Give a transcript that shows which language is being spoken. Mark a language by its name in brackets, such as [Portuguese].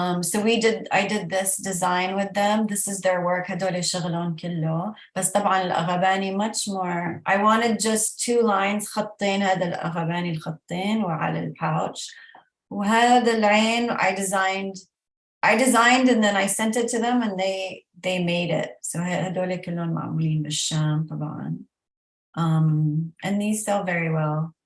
[English] So I did this design with them. This is their work. [Arabic] هدول شغلهم كله. بس طبعا الأغباني [English] much more. [Arabic] I wanted just 2 lines خطين. هذا الأغباني الخطين وعلى الباوتش. وهذا العين [English] I designed and then I sent it to them and they made it. So [Arabic] هدول كلهم معمولين بالشام طبعا. [English] And these sell very well.